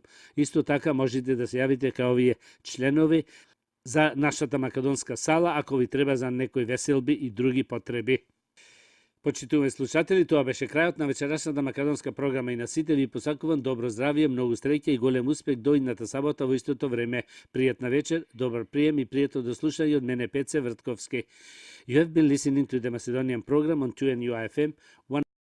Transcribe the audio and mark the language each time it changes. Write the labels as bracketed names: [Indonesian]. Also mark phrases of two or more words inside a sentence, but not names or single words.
[Macedonian] Исто така можете да се јавите кај овие членови за нашата македонска сала, ако ви треба за некои веселби и други потреби. Почитувани слушатели, тоа беше крајот на вечерашната македонска програма и на сите ви посакувам добро здравје, многу среќа и голем успех до идната сабота во истото време. Пријатна вечер, добар прием и пријатно до слушање од мене Пеце Вртковски. [English] You have been listening to the Macedonian program on 2NUIFM